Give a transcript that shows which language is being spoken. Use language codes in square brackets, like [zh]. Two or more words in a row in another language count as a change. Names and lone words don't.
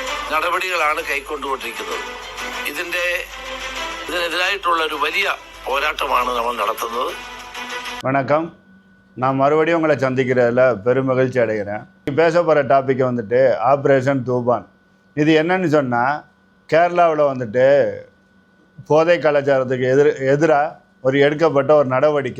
[ml] നടപടികളാണ് കൈക്കൊണ്ടുകൊണ്ടിരിക്കുന്നത്. ഇതിനെതിരായിട്ടുള്ള ഒരു വലിയ പോരാട്ടമാണ് നമ്മൾ നടത്തുന്നത്. [ta] வணக்கம். நான் மறுபடியும் உங்களை சந்திக்கிறதுல பெரும் மகிழ்ச்சி அடைகிறேன். பேச போகிற டாபிக் வந்துட்டு ஆப்ரேஷன் தூபான். இது என்னன்னு சொன்னால், கேரளாவில் வந்துட்டு போதை கலாச்சாரத்துக்கு எதிராக ஒரு எடுக்கப்பட்ட ஒரு நடவடிக்கை.